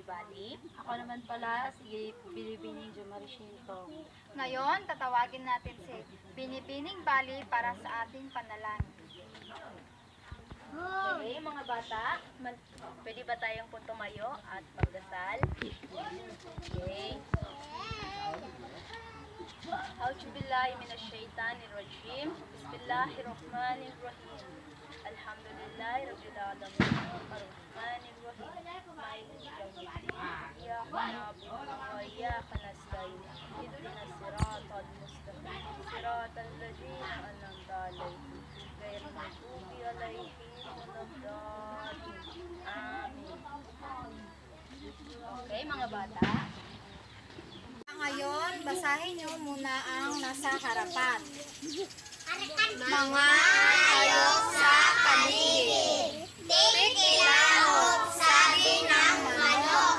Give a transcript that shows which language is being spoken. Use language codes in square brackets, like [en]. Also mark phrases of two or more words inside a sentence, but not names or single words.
[tl] Bali. Ako naman pala si Binibining Jumarishinto. Ngayon, tatawagin natin si Binibining Bali para sa ating panalangin. Okay, mga bata, pwede ba tayong tumayo at magdasal? Okay. [ar] أعوذ بالله من الشيطان الرجيم. بسم الله الرحمن الرحيم الحمد لله رب العالمين. الرحمن الرحيم مالك يوم الدين. إياك نعبد وإياك نستعين. اهدنا الصراط المستقيم صراط الذين أنعمت عليهم. غير المغضوب عليهم ولا الضالين. [tl] Amin. Okay, mga bata. Ngayon, basahin niyo muna ang nasa harapan. Mga hayop sa paligid. Tikilahok, sabi ng manok.